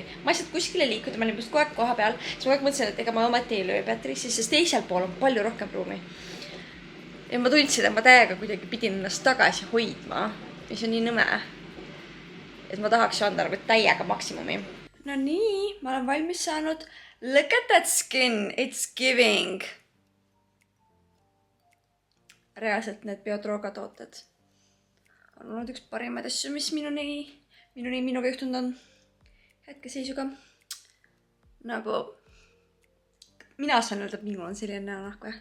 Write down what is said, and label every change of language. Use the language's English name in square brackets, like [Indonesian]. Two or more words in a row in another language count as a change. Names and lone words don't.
[Estonian] Ma lihtsalt kuskile liikuda, ma olin just kogu aeg koha peal, siis ma kogu aeg mõtlesin, et ega ma ometi ei löö Beatrice'i, sest teisel pool on palju rohkem ruumi. Ja ma tundsin, et ma täiega kuidagi pidin ennast tagasi hoidma, mis on nii nõme, et ma tahaks anda nagu täiega maksimumi. No nii, ma olen valmis saanud. [English] Look at that skin, it's giving. [Estonian] Reaalselt need biotroogatooted on olnud üks parimaid asju, mis minuga juhtunud on hetkeseisuga. Nagu mina saan öelda, et minul on selline näonahk või?